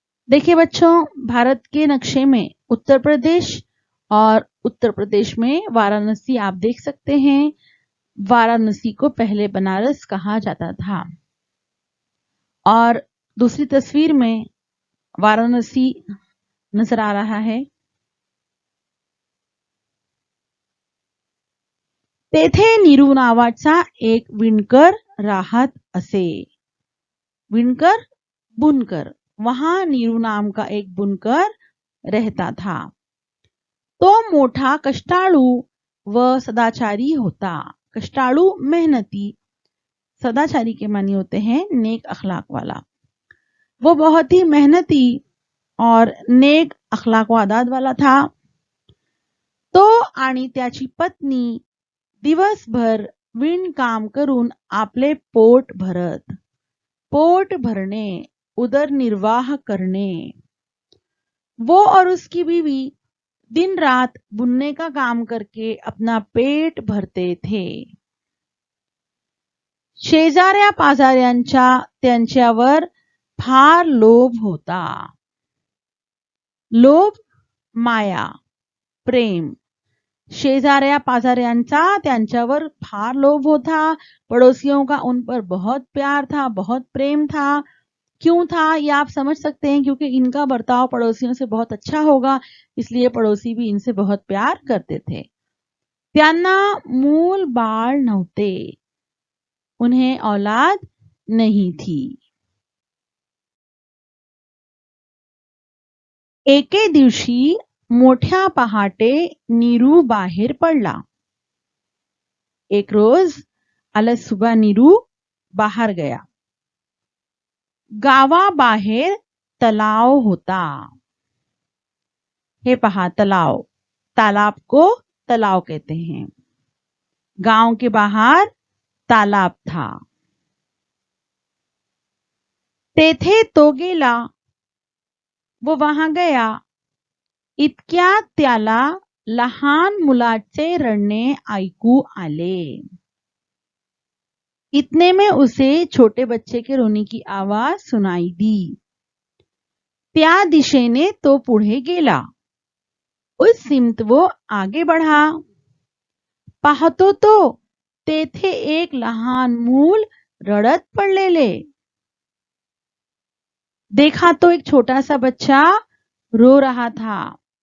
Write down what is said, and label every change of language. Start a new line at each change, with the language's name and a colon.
Hindi: देखिए बच्चों, भारत के नक्शे में उत्तर प्रदेश और उत्तर प्रदेश में वाराणसी आप देख सकते हैं. वाराणसी को पहले बनारस कहा जाता था और दूसरी तस्वीर में वाराणसी नजर आ रहा है.
Marathi: तेथे नीरू नावाचा एक विणकर राहत असे. विणकर, बुनकर.
Hindi: वहां नीरू नाम का एक बुनकर रहता था.
Marathi: तो मोठा कष्टाळू व सदाचारी होता.
Hindi: कष्टाळू मेहनती, सदाचारी के मानी होते हैं नेक अखलाक वाला. वो बहुत ही मेहनती और नेक अखलाक व आदात वाला था.
Marathi: तो आणि त्याची पत्नी दिवसभर विणकाम करून आपले पोट भरत.
Hindi: पोट भरने, उदरनिर्वाह करने. वो और उसकी बीवी दिन रात बुनने का काम करके अपना पेट भरते थे.
Marathi: शेजाऱ्या पाजाऱ्यांचा त्यांच्यावर फार लोभ होता. लोभ, माया, प्रेम. शेजाऱ्या पाजाऱ्यांचा त्यांच्यावर फार लोभ होता.
Hindi: पड़ोसियों का उन पर बहुत प्यार था, बहुत प्रेम था. क्यों था ये आप समझ सकते हैं, क्योंकि इनका बर्ताव पड़ोसियों से बहुत अच्छा होगा, इसलिए पड़ोसी भी इनसे बहुत प्यार करते थे.
Marathi: त्यांना मूल बाळ नव्हते.
Hindi: उन्हें औलाद नहीं थी.
Marathi: एके दिवशी मोठ्या पहाटे नीरू बाहेर पडला.
Hindi: एक रोज अलग सुबह नीरू बाहेर गया.
Marathi: गावाबाहेर तलाव होता. हे पहा तलाव.
Hindi: तालाब को तलाव कहते हैं. गांव के बाहर तालाब था.
Marathi: तेथे तो गेला.
Hindi: वो वहां गया.
Marathi: इतक्यात त्याला लहान मुलाचे रडणे ऐकू आले.
Hindi: इतने में उसे छोटे बच्चे के रोने की आवाज सुनाई दी.
Marathi: त्या दिशेने तो पुढे गेला.
Hindi: उस सिमत वो आगे बढ़ा.
Marathi: पाहतो तो तेथे एक लहान मूल रडत पडलेले.
Hindi: देखा तो एक छोटा सा बच्चा रो रहा था.